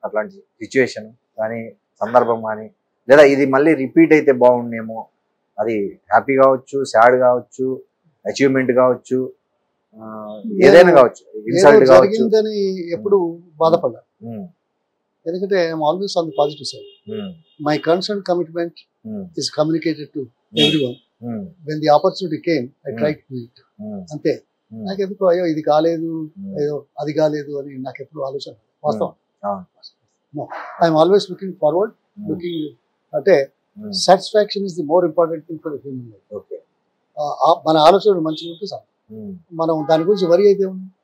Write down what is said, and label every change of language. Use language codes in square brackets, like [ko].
[te] అట్లాంటి సిచ్యువేషన్ కానీ సందర్భం కానీ, లేదా ఇది మళ్ళీ రిపీట్ అయితే బాగుండేమో, అది హ్యాపీ కావచ్చు, సాడ్ కావచ్చు, అచీవ్మెంట్ కావచ్చు, ఏదైనా కావచ్చు, ఇన్సల్ట్ ఏదో కావచ్చు. జరిగిందని ఎప్పుడు బాధపడ్డా, ఉమ్, [en] ఎందుకంటే I'm always on the positive side. Um, my concern commitment um, is communicated to everyone. Um, When the opportunity came, I tried to do it. Um, [te] అంతే. ఉమ్, నాకెందుకు అయ్యో ఇది కాలేదు, ఉమ్. అయ్యో అది కాలేదు అని నాకు ఎప్పుడు ఆలోచన వాస్తవం. అవును. [en] I'm always looking forward, looking అంటే um, satisfaction is the more important thing for human life. Okay. [te] మన ఆలోచనలు మంచిగా ఉంటే చాలు. ఉమ్, మనం దాని గురించి వరి అయితే ఉంది,